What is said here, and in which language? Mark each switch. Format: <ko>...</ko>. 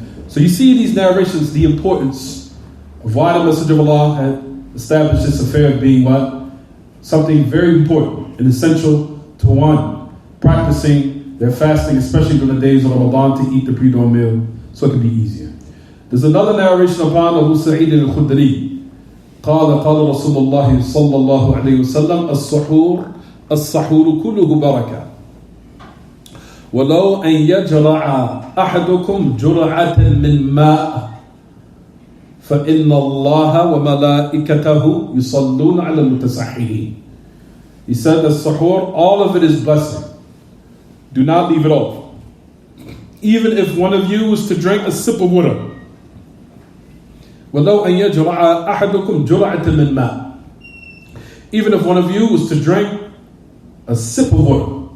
<en>So you see these narrations, the importance of why the Messenger of Allah had established this affair of being something very important and essential to one practicing their fasting, especially during the days of Ramadan, to eat the pre-dawn meal so it can be easier. There's another narration upon Abu Sa'id al-Khudri.</en> <ar>قال رسول الله صلى الله عليه وسلم السحور كله بركة ولو أن يجرع أحدكم جرعة من ماء فإن الله وملائكته يصلون على المتسحرين.</ar> <en>He said that sahur, all of it is blessing. Do not leave it off. Even if one of you was to drink a sip of water.</en> <ar>وَلَوْ أَنْ يَجْرَعَ أَحَدُكُمْ جُرْعَةً مِّن مَاءٍ.</ar> <en>Even if one of you was to drink a sip of water.</en>